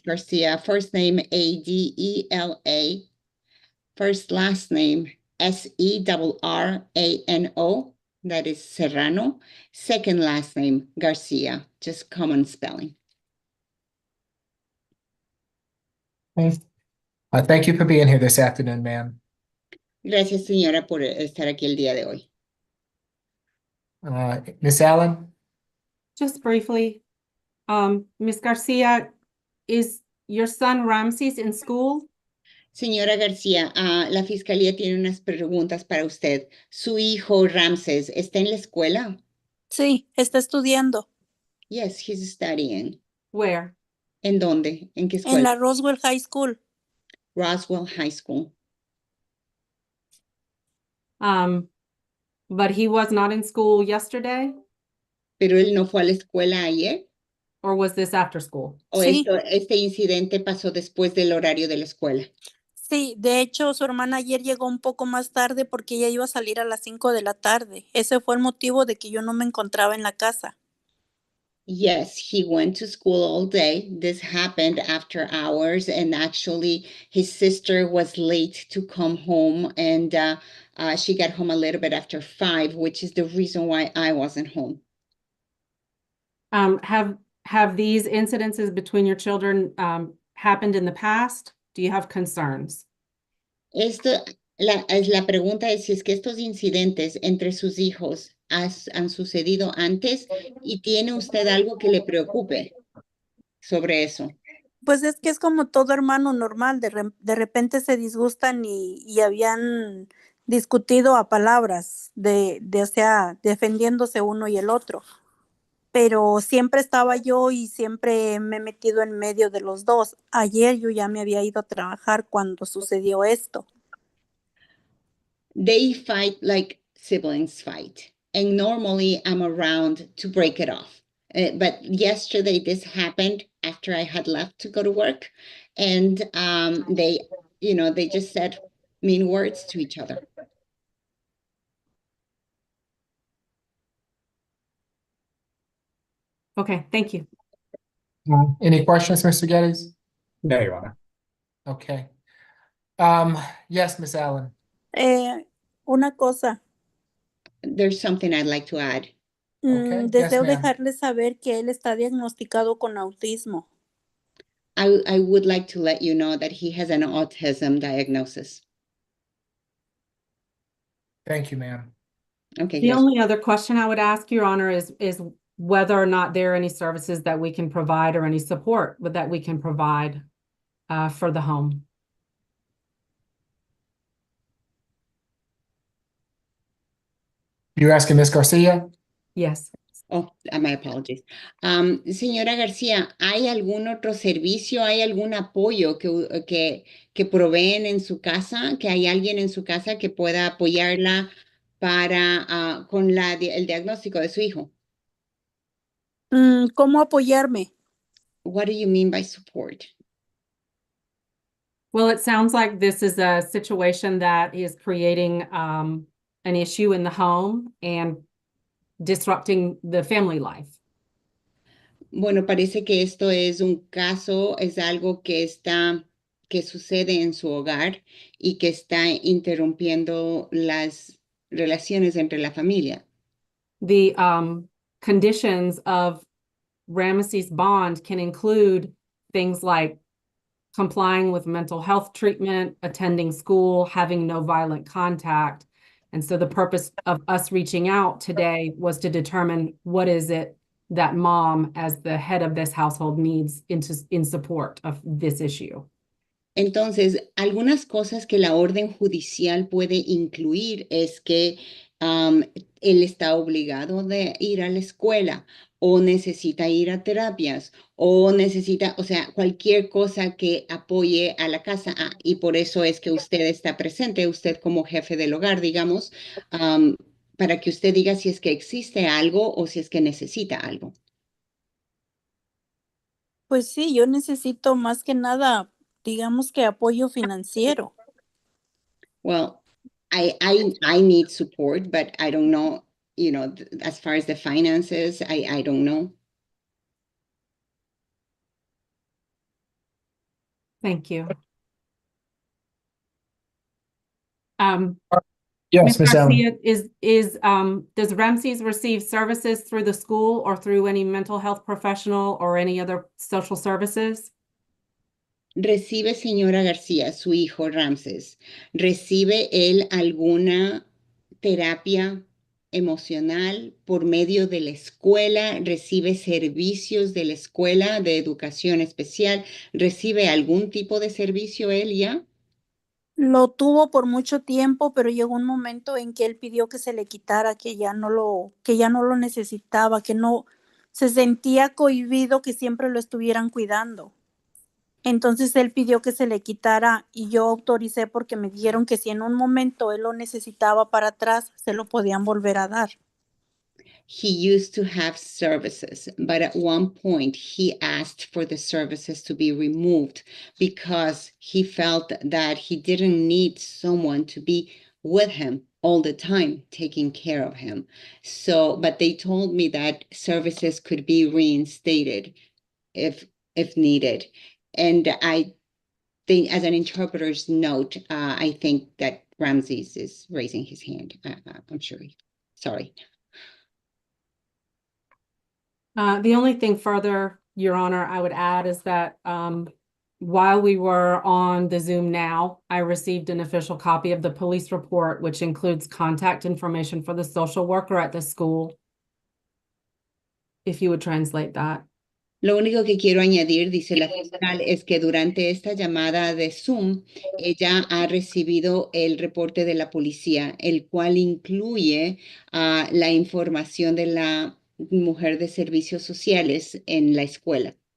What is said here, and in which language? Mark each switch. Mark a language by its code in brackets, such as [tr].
[en] Garcia. First name Adela, first last name Serrano, that is Serrano. Second last name Garcia, just common spelling. Okay. Thank you for being here this afternoon, ma'am. [es] Gracias, señora, por estar aquí el día de hoy. [en] Miss Allen? Just briefly, Ms. Garcia, is your son Ramses in school? [es] Señora García, la fiscalía tiene unas preguntas para usted. ¿Su hijo Ramses está en la escuela? Sí, está estudiando. [en] Yes, he's studying. Where? [es] ¿En dónde? ¿En qué escuela? En la Roswell High School. [en] Roswell High School. But he was not in school yesterday? [es] ¿Pero él no fue a la escuela ayer? [en] Or was this after school? [es] ¿O Sí. este incidente pasó después del horario de la escuela? Sí, de hecho, su hermana ayer llegó un poco más tarde porque ella iba a salir a las 5 de la tarde. Ese fue el motivo de que yo no me encontraba en la casa. [en] Yes, he went to school all day. This happened after hours, and actually his sister was late to come home, and she got home a little bit after 5, which is the reason why I wasn't home. Have these incidences between your children happened in the past? Do you have concerns? [es] La pregunta es si es que estos incidentes entre sus hijos han sucedido antes y tiene usted algo que le preocupe sobre eso. Pues es que es como todo hermano normal, de repente se disgustan y habían discutido a palabras, o sea, defendiéndose uno y el otro. Pero siempre estaba yo y siempre me he metido en medio de los dos. Ayer yo ya me había ido a trabajar cuando sucedió esto. [en] They fight like siblings fight, and normally I'm around to break it off. But yesterday this happened after I had left to go to work, and they just said mean words to each other. Okay, thank you. Any questions, Mr. Geddes? No, Your Honor. Okay. Yes, Miss Allen. [es] Una cosa, [en] There's something I'd like to add. Okay, yes, [es] deseo [en] ma'am. [es] dejarles saber que él está diagnosticado con autismo. [en] I would like to let you know that he has an autism diagnosis. Thank you, ma'am. Okay, The [es] gracias. [en] only other question I would ask, Your Honor, is whether or not there are any services that we can provide or any support that we can provide for the home. You're asking Miss Garcia? Yes. Oh, my apologies. [es] Señora García, ¿hay algún otro servicio, hay algún apoyo que proveen en su casa, que hay alguien en su casa que pueda apoyarla con el diagnóstico de su hijo? ¿Cómo apoyarme? [en] What do you mean by support? Well, it sounds like this is a situation that is creating an issue in the home and disrupting the family life. [es] Bueno, parece que esto es un caso, es algo que sucede en su hogar y que está interrumpiendo las relaciones entre la familia. [en] The conditions of Ramesses bond can include things like complying with mental health treatment, attending school, having no violent contact. And so the purpose of us reaching out today was to determine what is it that mom, as the head of this household, needs in support of this issue. [es] Entonces, algunas cosas que la orden judicial puede incluir es que él está obligado de ir a la escuela o necesita ir a terapias o necesita, o sea, cualquier cosa que apoye a la casa. Y por eso es que usted está presente, usted como jefe del hogar, digamos, para que usted diga si es que existe algo o si es que necesita algo. Pues sí, yo necesito más que nada, digamos que apoyo financiero. [en] Well, I need support, but I don't know, as far as the finances, I don't know. Thank you. Yes, Ms. Miss Allen. Garcia, does Ramesses receive services through the school or through any mental health professional or any other social services? [es] ¿Recibe, señora García, su hijo Ramses, recibe él alguna terapia emocional por medio de la escuela? ¿Recibe servicios de la escuela de educación especial? ¿Recibe algún tipo de servicio él ya? Lo tuvo por mucho tiempo, pero llegó un momento en que él pidió que se le quitara, que ya no lo necesitaba, que no se sentía cohibido que siempre lo estuvieran cuidando. Entonces él pidió que se le quitara y yo autoricé porque me dijeron que si en un momento él lo necesitaba para atrás, se lo podían volver a dar. [en] He used to have services, but at one point he asked for the services to be removed because he felt that he didn't need someone to be with him all the time, taking care of him. So, but they told me that services could be reinstated if needed. And I think, as an interpreter's note, I think that Ramses is raising his hand. I'm sure. Sorry. The only thing further, Your Honor, I would add is that while we were on the Zoom now, I received an official copy of the police report, which includes contact information for the social worker at the school. If you would translate that. [es] Lo único que quiero añadir, dice la fiscal, es que durante esta llamada de Zoom, ella ha recibido el reporte de la policía, el cual incluye la información de la mujer de servicios sociales en la escuela.